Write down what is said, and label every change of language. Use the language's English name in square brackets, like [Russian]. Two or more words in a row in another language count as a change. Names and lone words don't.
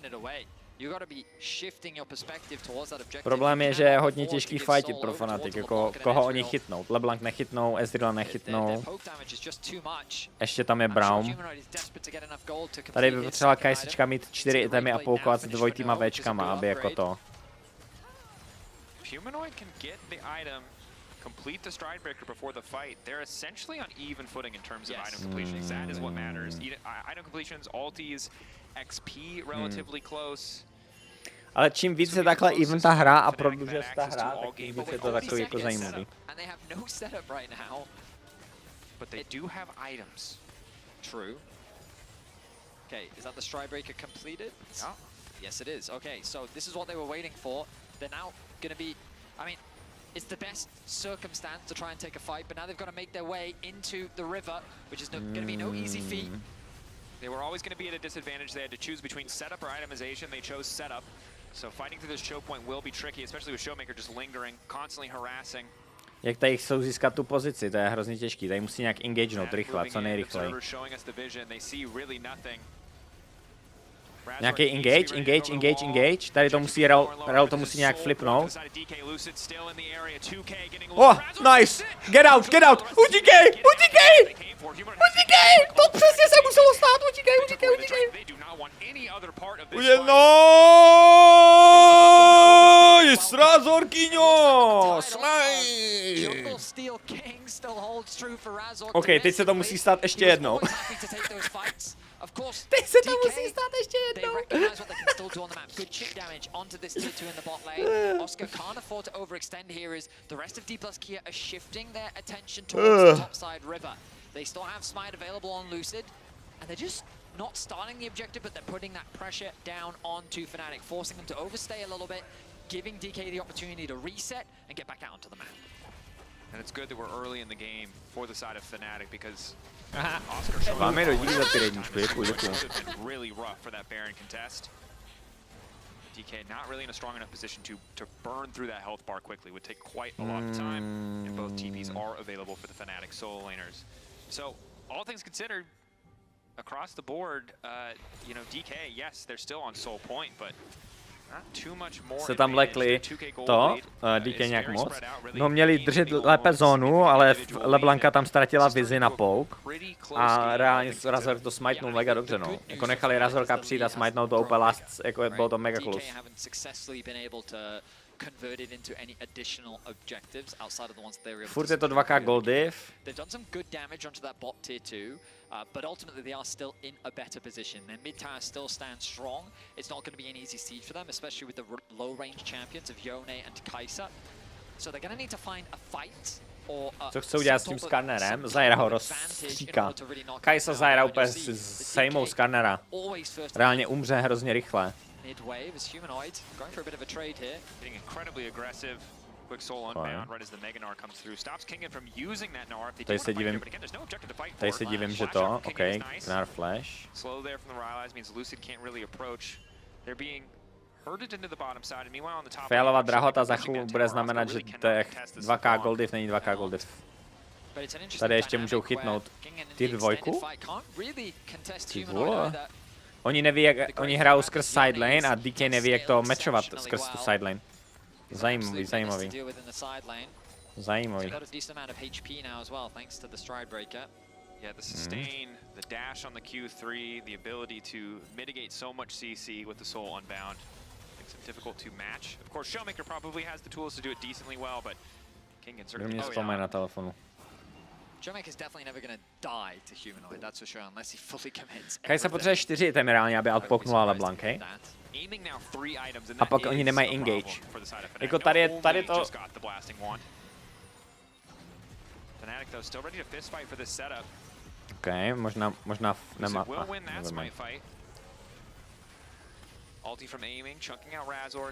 [Czech] Problém je, že je hodně těžký fightit pro Fnatic, jako koho oni chytnou. LeBlanc nechytnou, Ezreal nechytnou. Ještě tam je Braum. Tady by potřebovala Kajsička mít 4 itemy a poukovat s dvojitýma Včkama, aby jako to. [English] Humanoid can get the item, complete the stride breaker before the fight. They're essentially on even footing in terms of item completions. That is what matters. Item completions, ultis, XP relatively close. [Czech] Ale čím víc je takhle even ta hra a prodlužuje ta hra, tak tím víc je to takový jako zajímavý. [English] But they do have items. True. Okay, is that the stride breaker completed? No. Yes, it is. Okay, so this is what they were waiting for. They're now going to be, I mean, it's the best circumstance to try and take a fight, but now they've got to make their way into the river, which is going to be no easy feat. They were always going to be at a disadvantage. They had to choose between setup or itemization. They chose setup. So fighting through this choke point will be tricky, especially with Showmaker just lingering, constantly harassing. [Czech] Jak tady chcou získat tu pozici, to je hrozně těžký. Tady musí nějak engagenout rychle, co nejrychleji. Nějaký engage. Tady to musí Rel to musí nějak flipnout. [English] Oh, nice! Get out! [Czech] Utíkej! To přesně se muselo stát! Utíkej! Nice! Razorkyňo! Slay! OK, teď se to musí stát ještě jednou. Teď se to musí stát ještě jednou. [English] Oscar can't afford to overextend here as the rest of D plus Kia are shifting their attention towards the topside river. They still have Smite available on Lucid, and they're just not starting the objective, but they're putting that pressure down onto Fnatic, forcing them to overstay a little bit, giving DK the opportunity to reset and get back out onto the map. And it's good that we're early in the game for the side of Fnatic because [Czech] Máme do díky za ty jedničku, děkuji. [English] DK not really in a strong enough position to burn through that health bar quickly. Would take quite a lot of time, and both TPs are available for the Fnatic solo laners. So, all things considered, across the board, you know, DK, yes, they're still on soul point, but not too much more. [Czech] Se tam lekli to, DK nějak moc. No měli držet lépe zónu, ale LeBlanka tam ztratila vizi na pouk. A reálně Razor to smajtnul mega dobře, no. Jako nechali Razorka přijít a smajtnout to úplně last, jako bylo to mega close. Furt je to 2K gold div. [English] But ultimately they are still in a better position. Their mid tower still stands strong. It's not going to be an easy siege for them, especially with the low range champions of Yone and Kai'Sa. So they're going to need to find a fight. [Czech] Co chcou dělat s tím Skarnerem? Zaira ho rozstříká. Kai'Sa Zaira úplně sejmou Skarnera. Reálně umře hrozně rychle. [English] Midwave is humanoid, going for a bit of a trade here. Getting incredibly aggressive. Quick soul unbound right as the Mega Gnar comes through. Stops Kingen from using that Gnar. [Czech] Tady se divím, že to, OK, Gnar flash. [English] Slow there from the Rylai's means Lucid can't really approach. They're being herded into the bottom side, and meanwhile on the top. [Czech] Fialová drahota za chvíli bude znamenat, že těch 2K goldiv není 2K goldiv. Tady ještě můžou chytnout tier 2. Ty vole. Oni neví, jak, oni hrajou skrz sidelane a DK neví, jak to matchovat skrz tu sidelane. Zajímavý. Zajímavý. [English] Yeah, the sustain, the dash on the Q3, the ability to mitigate so much CC with the soul unbound makes it difficult to match. Of course, Shellmaker probably has the tools to do it decently well, but King can certainly. [Czech] Na telefonu. [English] Shellmaker is definitely never going to die to humanoid, that's for sure, unless he fully commits. [Czech] Kai'Sa potřebuje 4 itemy reálně, aby outpoknula LeBlanc, hej? A pak oni nemají engage. Jako tady to... OK, možná nemá... [English] Ulti from aiming, chunking out Razork.